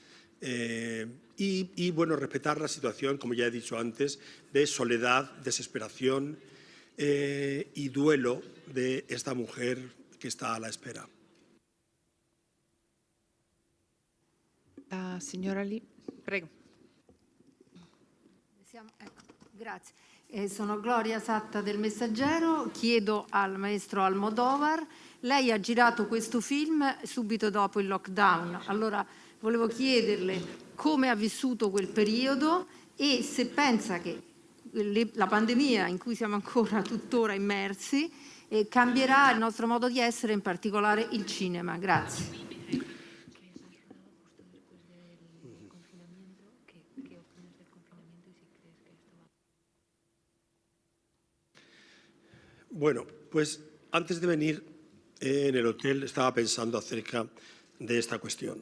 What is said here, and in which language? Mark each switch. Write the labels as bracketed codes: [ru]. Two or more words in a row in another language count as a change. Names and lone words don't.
[es] Y, bueno, respetar la situación, como ya he dicho antes, de soledad, desesperación y duelo de esta mujer que está a la espera. [it] La signora lì, prego. Ecco, grazie. Sono Gloria Satta del Messaggero, chiedo al maestro Almodóvar, lei ha girato questo film subito dopo il lockdown, allora volevo chiederle come ha vissuto quel periodo e se pensa che la pandemia in cui siamo ancora tuttora immersi cambierà il nostro modo di essere, in particolare il cinema. Grazie. [es] Bueno, pues antes de venir en el hotel estaba pensando acerca de esta cuestión.